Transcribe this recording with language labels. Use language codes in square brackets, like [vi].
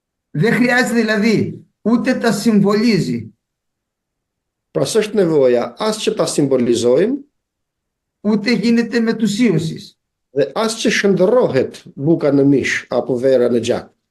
[el] Δεν χρειάζεται δηλαδή ούτε τα συμβολίζει. [sq] Pra s'është nevoja as që ta simbolizojmë, [el] ούτε γίνεται μετουσίωσης. [sq] dhe as që shëndërrohet buka në mish apo vera në gjak.